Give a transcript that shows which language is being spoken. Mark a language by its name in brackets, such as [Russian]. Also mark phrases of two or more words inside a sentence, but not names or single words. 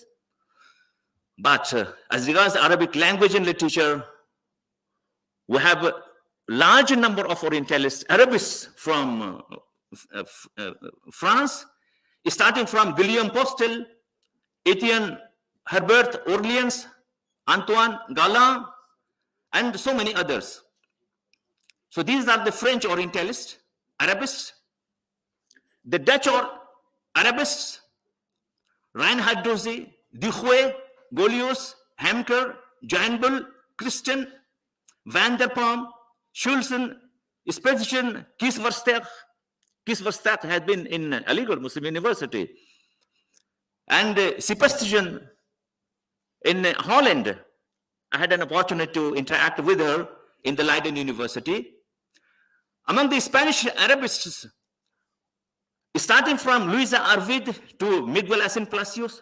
[English] But as regards Arabic language and literature, we have a large number of Orientalists, Arabists from France, starting from Guillaume Postel, Etienne Herbert Orleans, Antoine Galland, and so many others. So these are the French Orientalists, Arabists. The Dutch or Arabists, Reinhard Dozy, Duchouet, Golius, Hamker, Janbel, Christian, Van der Palm, Schulzen, Spetschen, Kiesversteg. Kiesversteg had been in Aligarh Muslim University. And Sebastian in Holland. I had an opportunity to interact with her in the Leiden University. Among the Spanish Arabists, starting from Luisa Arvid to Miguel Asen Palacios.